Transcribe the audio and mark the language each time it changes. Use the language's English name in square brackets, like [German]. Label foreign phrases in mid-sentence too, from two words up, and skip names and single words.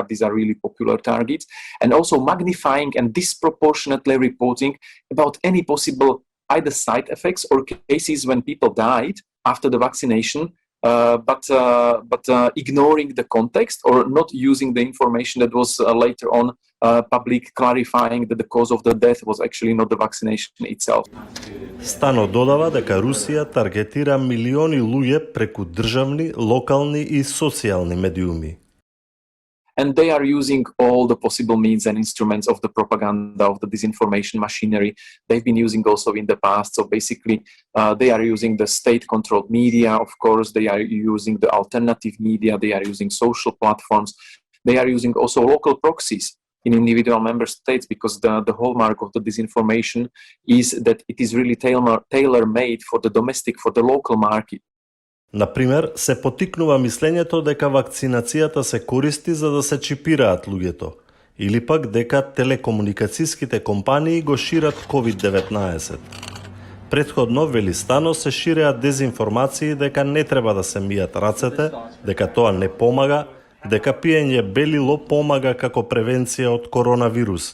[English] These are really popular targets. And also magnifying and disproportionately reporting about any possible either side effects or cases when people died after the vaccination, but ignoring the context or not using the information that was later on public, clarifying that the cause of the death was actually not the vaccination itself. [Macedonian] Стано додава дека Русија таргетира милиони луѓе преку државни, локални и социјални медиуми. [English] And they are using all the possible means and instruments of the propaganda, of the disinformation machinery they've been using also in the past. So basically, they are using the state-controlled media, of course, they are using the alternative media, they are using social platforms, they are using also local proxies in individual member states, because the hallmark of the disinformation is that it is really tailor-made for the domestic, for the local market. [Macedonian] Например, се поттикнува мислењето дека вакцинацијата се користи за да се чипираат луѓето, или пак дека телекомуникацијските компании го шират COVID-19. Претходно, вели Стано, се ширеат дезинформации дека не треба да се мијат рацете, дека тоа не помага, дека пиење белило помага како превенција од коронавирус.